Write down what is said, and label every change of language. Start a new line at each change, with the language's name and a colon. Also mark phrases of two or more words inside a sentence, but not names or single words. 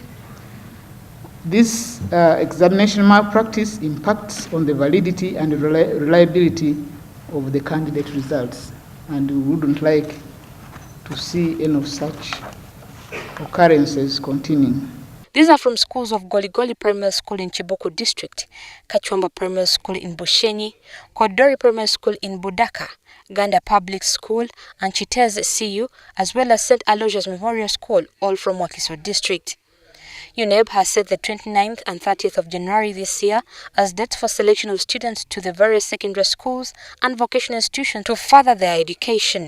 English: This examination malpractice impacts on the validity and reliability of the candidate results, and we wouldn't like to see any of such occurrences continuing. These are from schools of Goligoli Primary School in Chiboko District, Kachwamba Primary School in Bushenyi, Kodori Primary School in Budaka, Ganda Public School, and Chiteze CU, as well as St. Aloysius Memorial School, all from Wakiso District. UNEB has set the 29th and 30th of January this year as dates for selection of students to the various secondary schools and vocational institutions to further their education.